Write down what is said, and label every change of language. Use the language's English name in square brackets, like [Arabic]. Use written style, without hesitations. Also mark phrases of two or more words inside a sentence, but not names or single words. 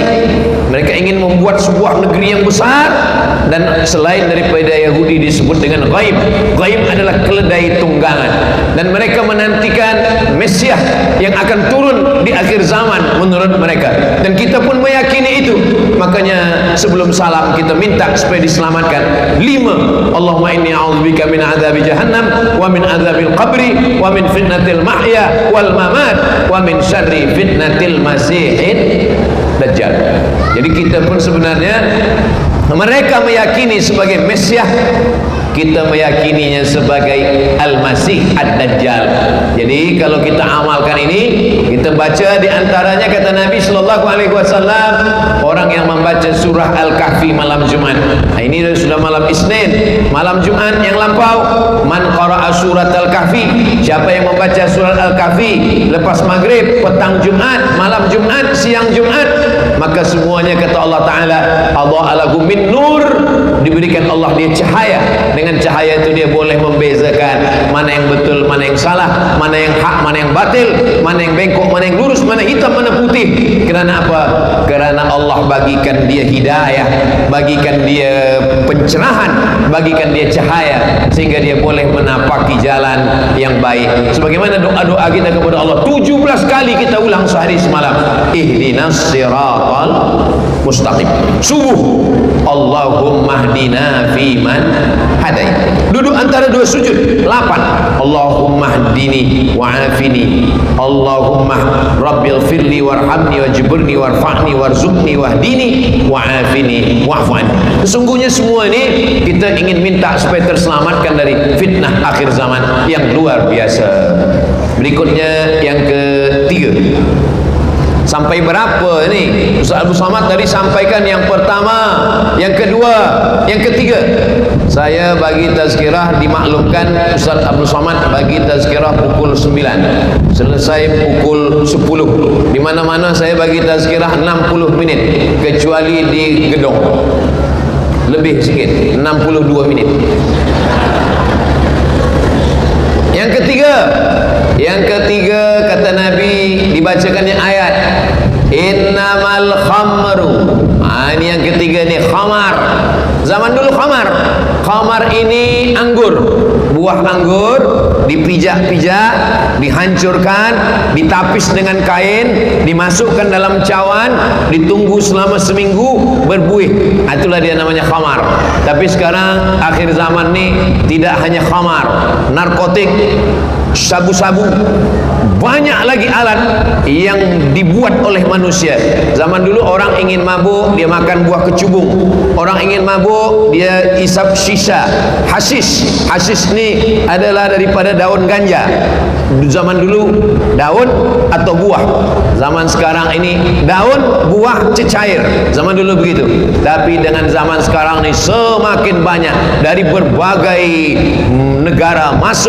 [Malay] Mereka ingin membuat sebuah negeri yang besar, dan selain daripada Yahudi disebut dengan ghaib. Ghaib adalah keledai tunggangan, dan mereka menantikan Mesias yang akan turun di akhir zaman menurut mereka, dan kita pun meyakini itu. Makanya sebelum salam kita minta supaya diselamatkan 5. [Arabic] اللهم إني أعوذ بك من عذاب جهنم ومن عذاب القبر ومن فتنة المحيا والممات ومن شر فتنة المسيح الدجال. [Malay] Jadi kita pun sebenarnya, mereka meyakini sebagai Mesias, kita meyakininya sebagai Al-Masih Ad-Dajjal. Jadi kalau kita amalkan ini, kita baca di antaranya kata Nabi [Arabic] صلى الله عليه وسلم, [Malay] orang yang membaca surah Al-Kahfi malam Jumat. Nah, ini sudah malam Isnin, malam Jumat yang lampau, [Arabic] من قرأ سورة الكهف, [Malay] siapa yang membaca surat Al-Kahfi lepas maghrib, petang Jumat, malam Jumat, siang Jumat, maka semuanya kata Allah Ta'ala, [Arabic] الله له من نور, [Malay] diberikan Allah dia cahaya. Dengan cahaya itu dia boleh membezakan mana yang betul, mana yang salah, mana yang hak, mana yang batil, mana yang bengkok, mana yang lurus, mana hitam, mana putih. Kerana apa? Kerana Allah bagikan dia hidayah, bagikan dia pencerahan, bagikan dia cahaya, sehingga dia boleh menapaki jalan yang baik. Sebagaimana doa-doa kita kepada Allah 17 kali kita ulang sehari semalam, [Arabic] اهدنا الصراط المستقيم. Subuh, اللهم اهدنا فيمن هديت. [Malay] Duduk antara dua sujud 8. [Arabic] اللهم اهدني وعافني اللهم رب اغفر لي وارحمني واجبرني وارفعني وارزقني واهدني وعافني واعف عني. [Malay] Sesungguhnya semua ini kita ingin minta supaya terselamatkan dari fitnah akhir zaman yang luar biasa. Berikutnya yang ketiga. Sampai berapa ini? Ustaz Abdul Samad tadi sampaikan yang pertama, yang kedua, yang ketiga. Saya bagi tazkirah, dimaklumkan Ustaz Abdul Samad bagi tazkirah pukul 9, selesai pukul 10. Di mana-mana saya bagi tazkirah 60 minit, kecuali di gedung lebih sikit, 62 minit. Yang ketiga kata Nabi, dibacakannya ayat [Arabic] إنما الخمر. [Malay] Ini yang ketiga nih, khamar. Zaman dulu khamar ini anggur, buah anggur dipijak-pijak, dihancurkan, ditapis dengan kain, dimasukkan dalam cawan, ditunggu selama seminggu, berbuih. Itulah dia namanya khamar. Tapi sekarang akhir zaman nih tidak hanya khamar, narkotik, sabu-sabu, banyak lagi alat yang dibuat oleh manusia. Zaman dulu orang ingin mabuk, dia makan buah kecubung. Orang ingin mabuk, dia isap shisha, hasis. Hasis ni adalah daripada daun ganja. Zaman dulu daun atau buah. Zaman sekarang ini daun, buah, cecair. Zaman dulu begitu. Tapi dengan zaman sekarang ni semakin banyak dari berbagai negara masuk.